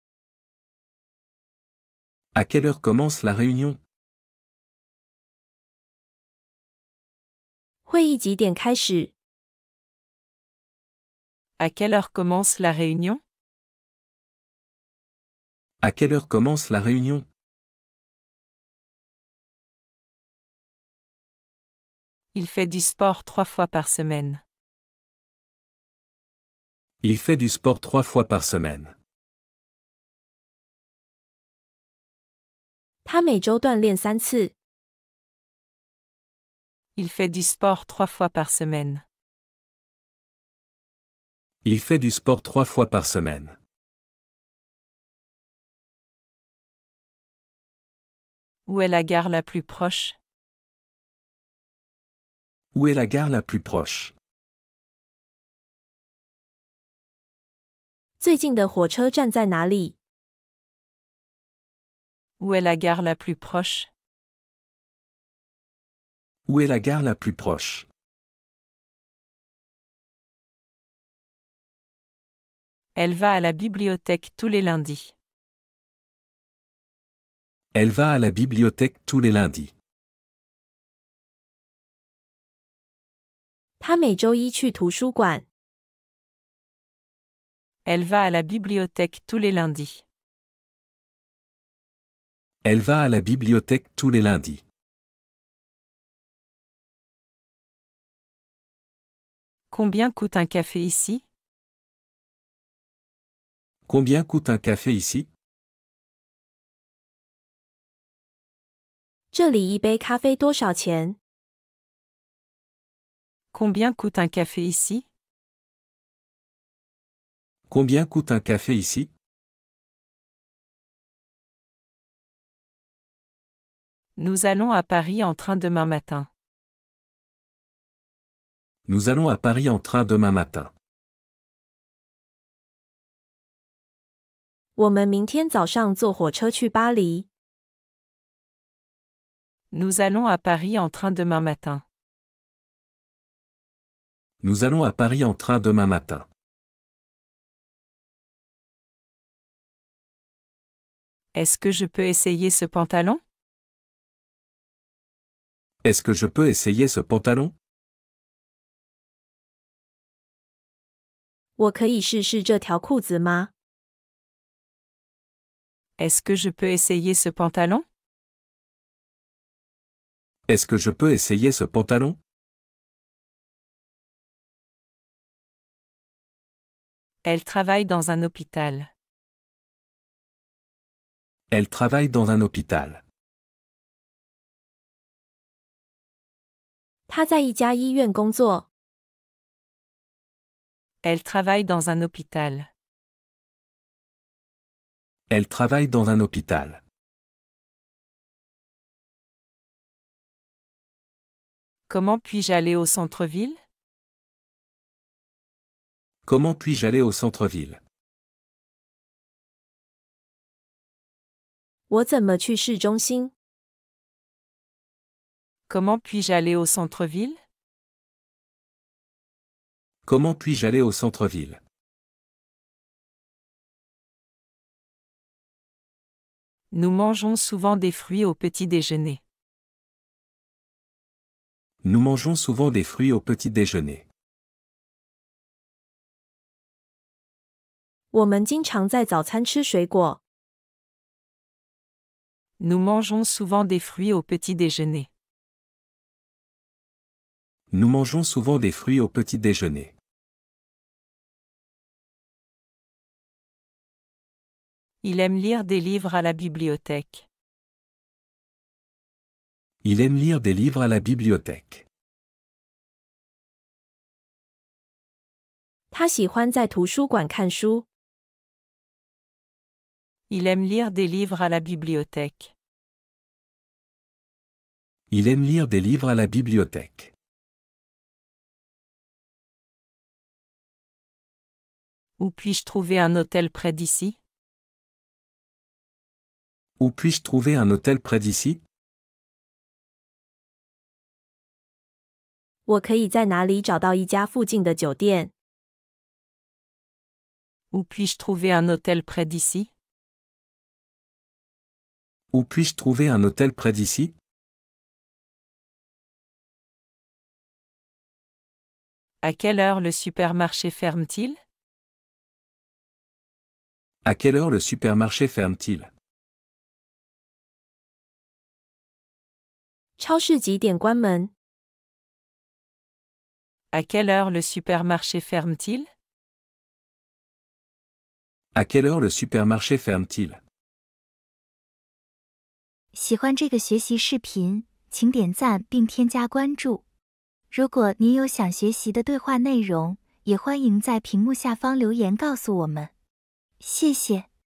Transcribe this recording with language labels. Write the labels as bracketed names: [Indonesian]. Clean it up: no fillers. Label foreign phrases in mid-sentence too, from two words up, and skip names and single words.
[French] À quelle heure commence la réunion? [Chinese] 会议几点开始？ [French] À quelle heure commence la réunion? À quelle heure commence la réunion? Il fait du sport 3 fois par semaine. Il fait du sport 3 fois par semaine. [Chinese] 他每周锻炼3次。 [French] Il fait du sport 3 fois par semaine. Il fait du sport 3 fois par semaine. Où est la gare la plus proche? Où est la gare la plus proche? [Chinese] 最近的火车站在哪里？ [French] Où est la gare la plus proche? Où est la gare la plus proche? Elle va à la bibliothèque tous les lundis. Elle va à la bibliothèque tous les lundis. [Chinese] 他每周一去图书馆。 [French] Elle va à la bibliothèque tous les lundis. Elle va à la bibliothèque tous les lundis. Combien coûte un café ici? Combien coûte un café ici? [Chinese] 这里一杯咖啡多少钱？ [French] Combien coûte un café ici? Combien coûte un café ici? Nous allons à Paris en train demain matin. Nous allons à Paris en train demain matin. [Chinese] 我们明天早上坐火车去巴黎。 [French] Nous allons à Paris en train demain matin. Nous allons à Paris en train demain matin. Est-ce que je peux essayer ce pantalon? Est-ce que je peux essayer ce pantalon? [Chinese] 我可以试试这条裤子吗？ [French] Est-ce que je peux essayer ce pantalon? Est-ce que je peux essayer ce pantalon? Elle travaille dans un hôpital. Elle travaille dans un hôpital. [Chinese] 他在一家医院工作。 [French] Elle travaille dans un hôpital. Elle travaille dans un hôpital. Comment puis-je aller au centre-ville? Comment puis-je aller au centre-ville? [Chinese] 我怎么去市中心？ [French] Comment puis-je aller au centre-ville? Comment puis-je aller au centre-ville? Nous mangeons souvent des fruits au petit déjeuner. Nous mangeons souvent des fruits au petit déjeuner. [Chinese] 我们经常在早餐吃水果。 [French] Nous mangeons souvent des fruits au petit déjeuner. Nous mangeons souvent des fruits au petit déjeuner. Il aime lire des livres à la bibliothèque. Il aime lire des livres à la bibliothèque. [Chinese] 他喜欢在图书馆看书。 [French] Il aime lire des livres à la bibliothèque. Il aime lire des livres à la bibliothèque. Où puis-je trouver un hôtel près d'ici? Où puis-je trouver un hôtel près d'ici? [Chinese] 我可以在哪里找到一家附近的酒店？ [French] Où puis-je trouver un hôtel près d'ici? Où puis-je trouver un hôtel près d'ici? À quelle heure le supermarché ferme-t-il? À quelle heure le supermarché ferme-t-il? [Chinese] 超市几点关门？ [French] À quelle heure le supermarché ferme-t-il? À quelle heure le supermarché ferme-t-il? [Chinese] 喜欢这个学习视频，请点赞并添加关注。如果您有想学习的对话内容，也欢迎在屏幕下方留言告诉我们。谢谢。